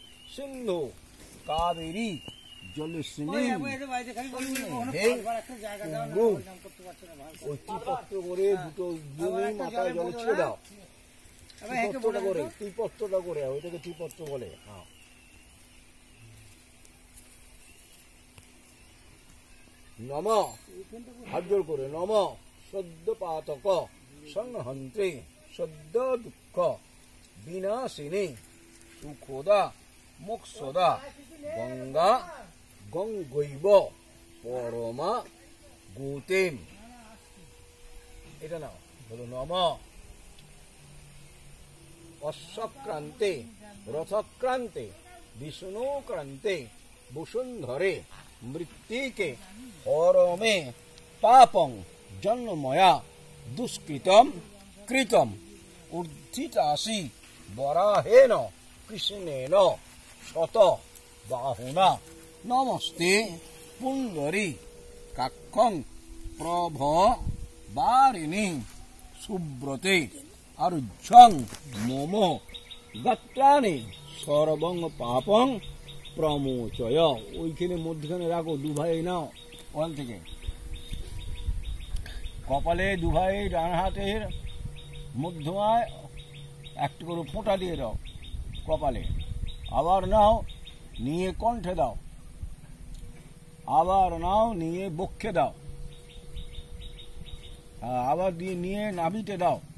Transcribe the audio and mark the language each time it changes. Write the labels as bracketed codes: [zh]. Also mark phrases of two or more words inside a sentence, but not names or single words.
[sa] सिंधु कावेरी जलस्विनी [bn] ওই টিপত্র করে দুটো দুই মাথায় জল ছেড়ে দাও, টিপত্রটা করে ওইটাকে টিপত্র বলে। হ্যাঁ, নম হাত জোর করে, [sa] নম সদ্য পাতক সংহন্ত্রী সদ্য দুঃখ বিনাশিনী সুখদা মোক্ষদা গঙ্গা গঙ্গৈব পরমা গৌতেম। [bn] এটা নাও, বলো [sa] নম অশ্বক্রান্তে রথক্রান্তে বিষ্ণুক্রান্তে বসুন্ধরে মৃত্তিকে পরমে পাপং জন্মময়া দুষ্কৃতম কৃতম ঊর্ধ্বিতাসি বরাহেন কৃষ্ণেন শত বাহুনা নমস্তে পুণ্ডরী কাক্ষং প্রভ বারিণী সুব্রতে আরুজ্ঝং মম গাত্রাণি সর্বং পাপং প্রমোচয়। [bn] ওইখানে মধ্যখানে রাখো, দুভাই নাও ওখান থেকে। কপালে দুভাই ডান হাতের মধ্যমায় একটা করে ফোঁটা দিয়ে দাও কপালে, আবার নাও নিয়ে কণ্ঠে দাও, আবার নাও নিয়ে বক্ষে দাও, আবার দিয়ে নিয়ে নাভিতে দাও।